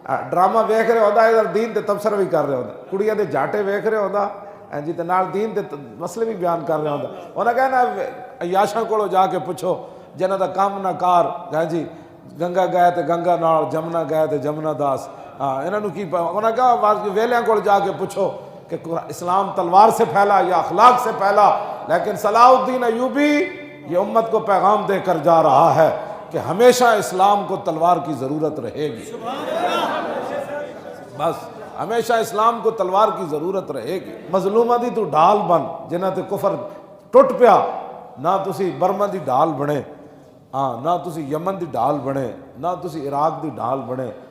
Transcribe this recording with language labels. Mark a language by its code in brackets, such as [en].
[pa] Drama ویکھ رہے ہوتا ادھر دین تے تبصرہ بھی کر رہے ہوتا، کڑیاں دے جاٹے ویکھ رہے ہوتا جی تے نال دین تے مسئلے بھی بیان کر رہے ہوتا. انہاں کہنا عیاشاں کولو جا کے پوچھو جنہاں دا کام نہ کار جی گنگا گئے تے گنگا نال، جمنا گئے تے جمنا داس. انہاں نو کی انہاں کہا ویلیاں کول جا کے پوچھو کہ [ur] اسلام تلوار سے پھیلا [pa] یا اخلاق سے پھیلا. [ur] لیکن صلاح الدین ایوبی یہ امت کو پیغام دے کر جا رہا ہے کہ ہمیشہ اسلام کو تلوار کی ضرورت رہے گی. بس ہمیشہ اسلام کو تلوار کی ضرورت رہے گی. [pa] مظلومہ دی تو ڈھال بن جنہاں تے کفر ٹوٹ پیا، نہ تسی برما دی ڈھال بنے، نہ تسی یمن دی ڈھال بنے، نہ تسی عراق دی ڈھال بنے.